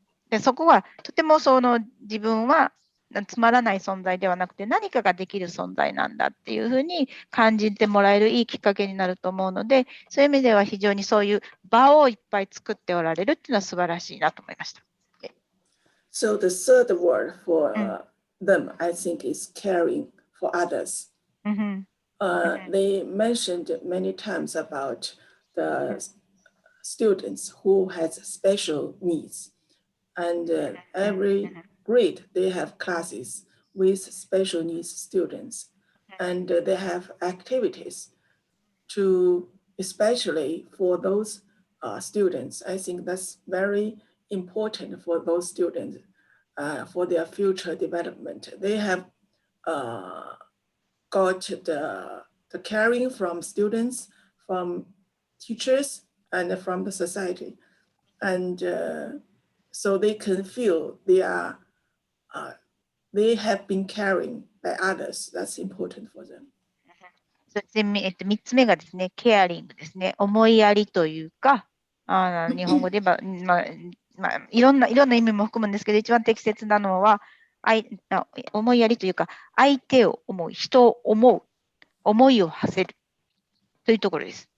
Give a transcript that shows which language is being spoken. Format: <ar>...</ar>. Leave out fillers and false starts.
<ja>で、そこはとても自分はつまらない存在ではなくて何かができる存在なんだっていうふうに感じてもらえるいいきっかけになると思うので、そういう意味では非常にそういう場をいっぱい作っておられるっていうのは素晴らしいなと思いました。</ja> <en>So the third word for them, I think, is caring for others. They mentioned many times about the students who has special needs. And every grade, they have classes with special needs students. And they have activities to, especially for those students. I think that's very important for those students for their future development. They have got the caring from students, from teachers, and from the society. And so they can feel they have been caring by others. That's important for them.</en> <ja>そして3つ目がですね、ケアリングですね。思いやりというか、日本語で言えば、いろんな意味も含むんですけど、一番適切なのは、思いやりというか、相手を思う、人を思う、思いを馳せるというところです。</ja>